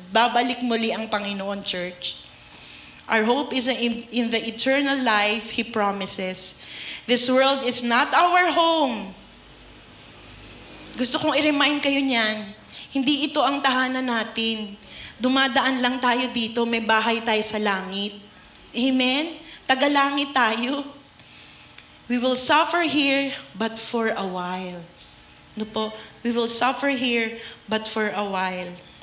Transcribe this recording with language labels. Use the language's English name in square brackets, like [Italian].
[Filipino] Babalik muli ang Panginoon, [English] church. Our hope is in the eternal life He promises. This world is not our home. [Filipino] Gusto kong i-remind kayo niyan. Hindi ito ang tahanan natin. Dumadaan lang tayo dito, may bahay tayo sa langit. Amen? Tagalangit tayo. [English] We will suffer here, but for a while. [Filipino] No po? [English] We will suffer here, but for a while.